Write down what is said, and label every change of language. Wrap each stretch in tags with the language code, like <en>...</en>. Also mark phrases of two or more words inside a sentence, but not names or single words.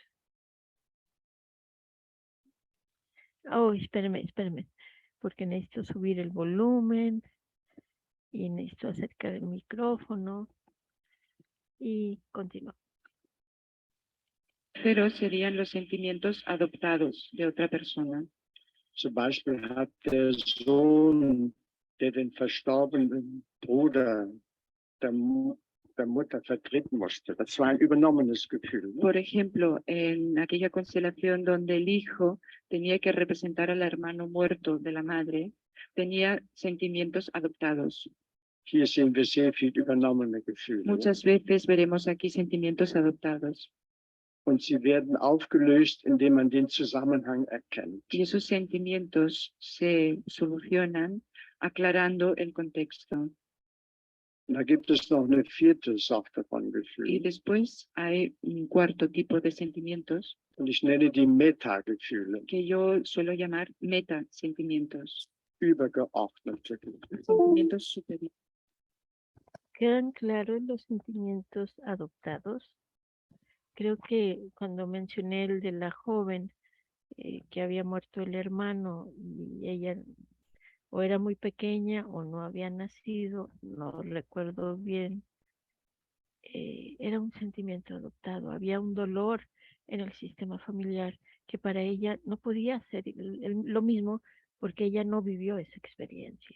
<es>Oh, espérenme, porque necesito subir el volumen y necesito acercar el micrófono y continuamos. Pero serían los sentimientos adoptados de otra persona.</es> <de>Zum Beispiel hat der Sohn, der den verstorbenen Bruder der Mutter vertreten musste. Das war ein übernommenes Gefühl.</de> <es>Por ejemplo, en aquella constelación donde el hijo tenía que representar al hermano muerto de la madre, tenía sentimientos adoptados.</es> <de>Hier sehen wir sehr viel übernommene Gefühle.</de> <es>Muchas veces veremos aquí sentimientos adoptados.</es> <de>Und sie werden aufgelöst, indem man den Zusammenhang erkennt.</de> <es>Y esos sentimientos se solucionan aclarando el contexto.</es> <de>Und da gibt es noch eine vierte Sorte von</de> <es>Y</es> <de>Gefühlen.</de> <es>después hay un cuarto tipo de sentimientos</es> <de>Und ich nenne die Metagefühle,</de> <es>que yo suelo llamar metasentimientos,</es> <de>übergeordnete Gefühle.</de> <es>sentimientos superiores. ¿Quedan claros los sentimientos adoptados? Creo que cuando mencioné el de la joven que había muerto el hermano y ella o era muy pequeña o no había nacido, no recuerdo bien, era un sentimiento adoptado, había un dolor en el sistema familiar que para ella no podía ser lo mismo porque ella no vivió esa experiencia.</es>